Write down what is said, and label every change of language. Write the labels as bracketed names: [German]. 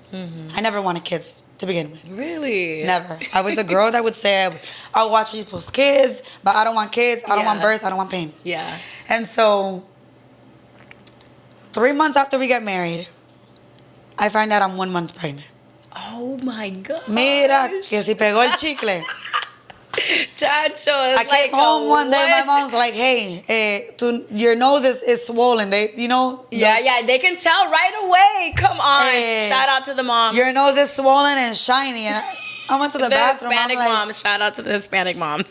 [English] I never wanted kids to begin with. Really? Never. I was a girl that would say, I'll watch people's kids, but I don't want kids. I don't want birth. I don't want pain. Yeah. And so 3 months after we get married, I find out I'm 1 month pregnant. Oh my God. [Spanish] Mira, que si pegó el chicle. Chacho, [English] I came home one day, my mom's like, hey, your nose is swollen. Yeah, they can tell right away. Come on. Shout out to the moms. Your nose is swollen and shiny. And I went to the bathroom. Hispanic moms. Shout out to the Hispanic moms.